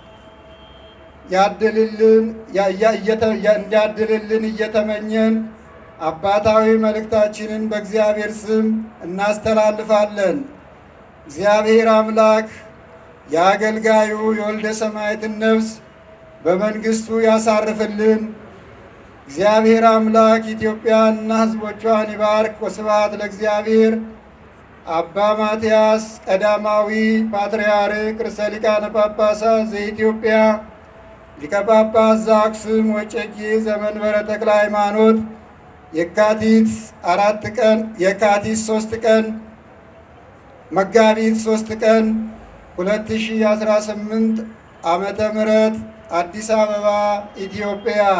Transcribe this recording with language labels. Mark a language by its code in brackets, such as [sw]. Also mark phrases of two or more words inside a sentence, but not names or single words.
[am] እንዲያድልልን እየተመኘን አባታዊ መልእክታችንን በእግዚአብሔር ስም እናስተላልፋለን። እግዚአብሔር አምላክ የአገልጋዩ የወልደ ሰማዕትን ነፍስ በመንግሥቱ ያሳርፍልን። እግዚአብሔር አምላክ ኢትዮጵያንና ሕዝቦቿን ይባርክ። [gez] ወስብሐት ለእግዚአብሔር። [am] አባ ማትያስ ቀዳማዊ ፓትርያርክ ርእሰ ሊቃነ ጳጳሳት ዘኢትዮጵያ ሊቀ ጳጳስ ዘአክሱም ወዕጨጌ ዘመንበረ ተክለ ሃይማኖት የካቲት 3 ቀን መጋቢት 3 ቀን 2018 ዓመተ ምህረት አዲስ አበባ ኢትዮጵያ።